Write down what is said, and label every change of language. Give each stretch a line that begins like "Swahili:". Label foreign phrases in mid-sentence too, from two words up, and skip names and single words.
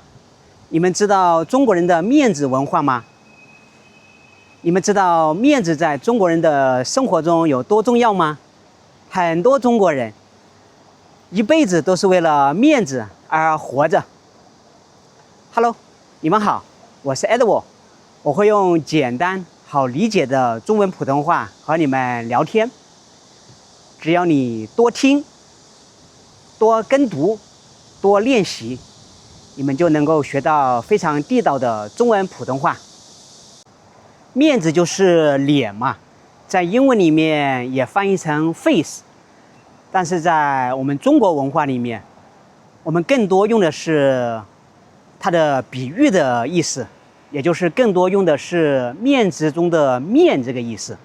Chinese: 你們知道中國人的面子文化嗎？你們知道面子在中國人的生活中有多重要嗎？很多中国人一輩子都是為了面子而活着。Hello， 你們好，我是 Edward，我會用簡單好理解的中文普通話和你們聊天。只要你多聽、多跟讀、多練習，你們就能夠學到非常地道的中文普通话。面子就是臉嘛，在英文裡面也翻譯成 face， 但是在我们中國文化裡面，我們更多用的是它的比喻的意思，也就是更多用的是面子中的面這個意思。